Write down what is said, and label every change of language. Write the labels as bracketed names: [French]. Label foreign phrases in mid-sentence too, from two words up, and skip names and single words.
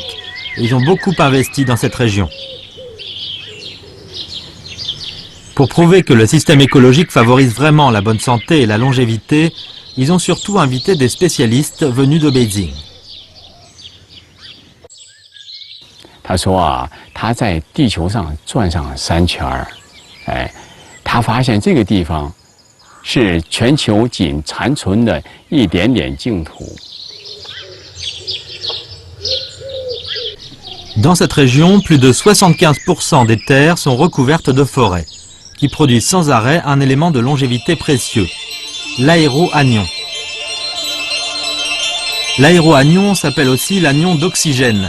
[French] Ils ont beaucoup investi dans cette région. Pour prouver que le système écologique favorise vraiment la bonne santé et la longévité, ils ont surtout invité des spécialistes venus de Beijing. [Chinese] 他说啊，他在地球上转上3圈儿，他发现这个地方是全球仅残存的一点点净土。 [French] Dans cette région, plus de 75% des terres sont recouvertes de forêts, qui produisent sans arrêt un élément de longévité précieux, l'aéroanion. L'aéroanion s'appelle aussi l'anion d'oxygène.